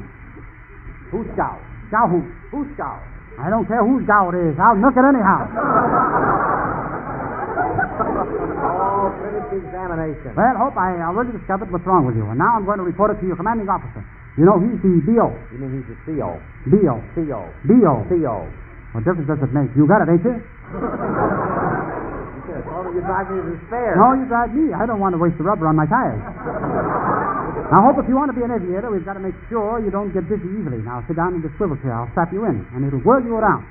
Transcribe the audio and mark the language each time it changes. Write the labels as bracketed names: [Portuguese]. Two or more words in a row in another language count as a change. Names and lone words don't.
[English] Who's gow? Gow hoot. Who's gow? I don't care whose gow it is. I'll nook it anyhow. Oh, finish the examination. Well, Hope, I already discovered what's wrong with you, and now I'm going to report it to your commanding officer. You know, he's the B.O. You mean he's the C.O.? B.O. C.O. B.O. C.O. What difference does it make? You got it, ain't you? You drive me to despair. No, you drive me. I don't want to waste the rubber on my tires. Now, Hope, if you want to be an aviator, we've got to make sure you don't get dizzy easily. Now, sit down in the swivel chair. I'll strap you in, and it'll whirl you around.